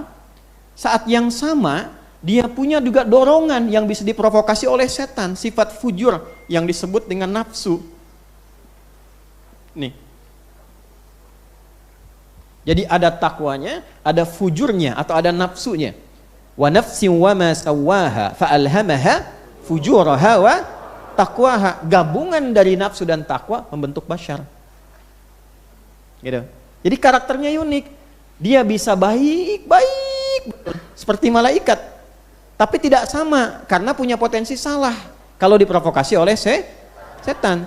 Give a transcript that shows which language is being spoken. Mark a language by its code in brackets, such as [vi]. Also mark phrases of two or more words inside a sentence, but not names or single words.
[id] Saat yang sama dia punya juga dorongan yang bisa diprovokasi oleh setan, sifat fujur yang disebut dengan nafsu. Nih. Jadi ada takwanya, ada fujurnya atau ada nafsunya. [ar] ونفس وما سواها فألهمها فجورها وتقواها. [id] Gabungan dari nafsu dan takwa membentuk Bashar. Gitu. Jadi karakternya unik. Dia bisa baik seperti malaikat. Tapi tidak sama karena punya potensi salah kalau diprovokasi oleh setan.